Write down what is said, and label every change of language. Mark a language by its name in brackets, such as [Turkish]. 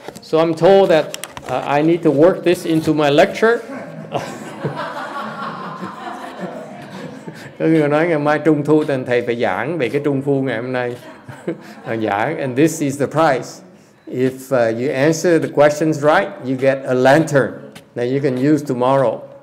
[English] So I'm told that I need to work this into my lecture. [Vietnamese] Có người nói ngày mai Trung Thu thì thầy phải giảng về cái Trung Thu ngày hôm nay. [English] Giảng, and this is the prize. If you answer the questions right, you get a lantern that you can use tomorrow.